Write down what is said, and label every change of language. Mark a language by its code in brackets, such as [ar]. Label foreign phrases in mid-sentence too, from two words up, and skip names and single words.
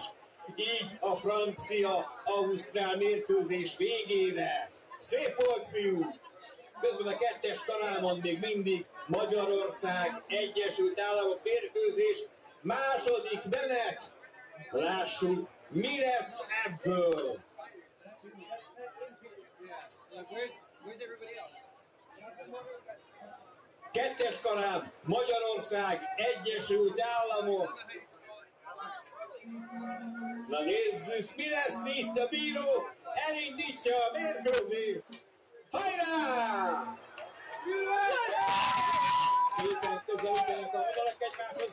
[hu] Így a francia-ausztrál mérkőzés végére. Szép volt, fiú! Közben a 2-es karámon még mindig Magyarország, Egyesült Államok mérkőzés, második menet. Lássuk, mi lesz ebből. [en] Where's everybody else? [hu] Kettes karám, Magyarország, Egyesült Államok. Na nézzük, mi lesz itt, a bíró elindítja a mérkőzést. Hajrá! Szépen közelítenek a magyarok egymáshoz.